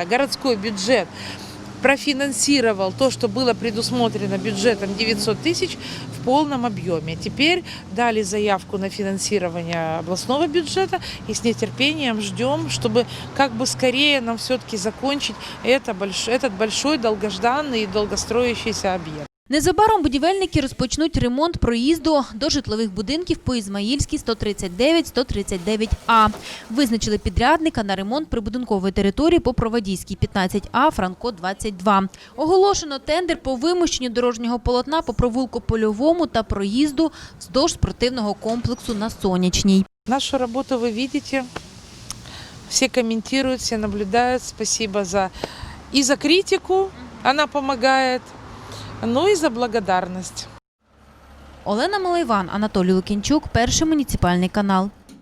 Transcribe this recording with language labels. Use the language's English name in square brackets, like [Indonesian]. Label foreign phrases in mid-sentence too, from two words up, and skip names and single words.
[Russian] Городской бюджет профинансировал то, что было предусмотрено бюджетом 900 тысяч в полном объеме. Теперь дали заявку на финансирование областного бюджета и с нетерпением ждем, чтобы скорее нам все-таки закончить этот большой, долгожданный и долгостроящийся объект. [Ukrainian] Незабаром будівельники розпочнуть ремонт проїзду до житлових будинків по Ізмаїльській, 139-139А. Визначили підрядника на ремонт прибудинкової території по Провадійській, 15А, Франко, 22. Оголошено тендер по вимощенню дорожнього полотна по провулку Польовому та проїзду вздовж спортивного комплексу на Сонячній. [Russian] Нашу работу вы видите, все комментируют, все наблюдают. Спасибо за критику, она помогает. [Ukrainian] Ну і за благодарність. Олена Малайван, Анатолій Лукінчук, Перший муніципальний канал.